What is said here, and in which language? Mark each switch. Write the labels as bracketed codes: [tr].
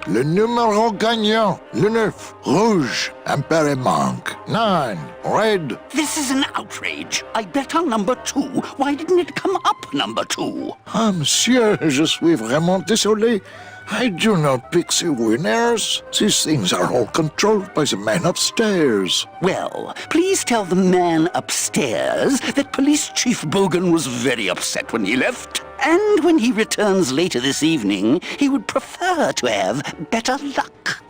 [fr] Le numéro gagnant, le 9, rouge, impéré manque, 9, red. [en] This is an outrage. I bet on number 2. Why didn't it come up number 2? [fr] Ah, monsieur, je suis vraiment désolé. [en] I do not pick the winners. These things are all controlled by the man upstairs. Well, please tell the man upstairs that Police Chief Bogan was very upset when he left. And when he returns later this evening, he would prefer to have better luck.